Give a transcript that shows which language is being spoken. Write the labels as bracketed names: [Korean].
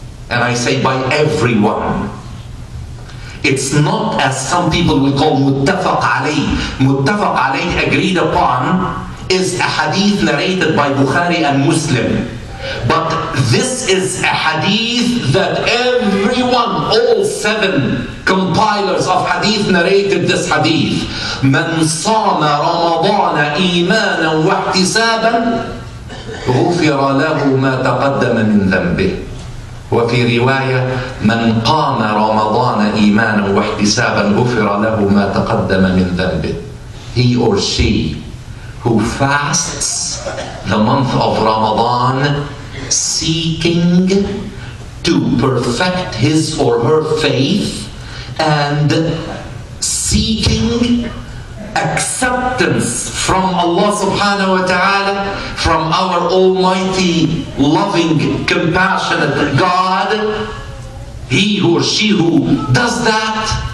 [English] And I say by everyone. It's not as some people will call muttafaq alayh. Muttafaq alayh, agreed upon, is a hadith narrated by Bukhari and Muslim. But this is a hadith that everyone, all 7 compilers of hadith narrated this hadith. [Arabic] من صام رمضان إيمانا واحتسابا غفر له ما تقدم من ذنبه. وفي رواية من قام رمضان إيمانا واحتسابا غفر له ما تقدم من ذنبه. [English] He or she who fasts the month of Ramadan seeking to perfect his or her faith and seeking acceptance from Allah subhanahu wa ta'ala, from our almighty, loving, compassionate God. He or she who does that,